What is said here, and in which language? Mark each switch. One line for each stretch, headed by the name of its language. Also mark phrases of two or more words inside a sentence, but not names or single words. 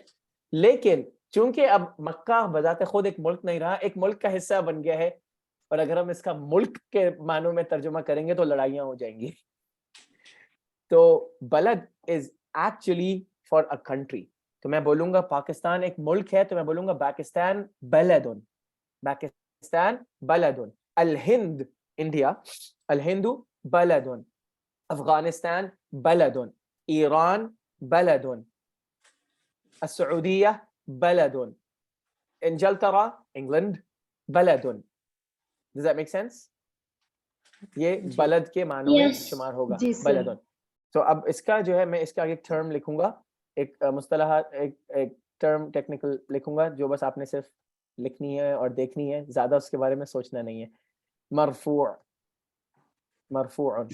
Urdu: لیکن چونکہ اب مکہ بذات خود ایک ملک نہیں رہا, ایک ملک کا حصہ بن گیا ہے, اور اگر ہم اس کا ملک کے معنوں میں ترجمہ کریں گے تو لڑائیاں ہو جائیں گی.
English: تو بلد is actually for a country.
Urdu: تو میں بولوں گا پاکستان ایک ملک ہے, تو میں بولوں گا پاکستان بلدن, پاکستان بلدن.
Arabic: الہند انڈیا, الہند بلدن. افغانستان بلدن. ایران بلدن. السعودیہ بلدن. انجلترا انگلینڈ بلدن.
English: Does that make sense?
Urdu: یہ بلد کے معنوں میں شمار ہوگا بلدن. تو اب اس کا جو ہے میں اس کا ایک ٹرم لکھوں گا, ایک مصطلحات, ایک
English: term technical
Urdu: لکھوں گا جو بس آپ نے صرف لکھنی ہے اور دیکھنی ہے, زیادہ اس کے بارے میں سوچنا نہیں ہے.
Arabic: مرفوع, مرفوع.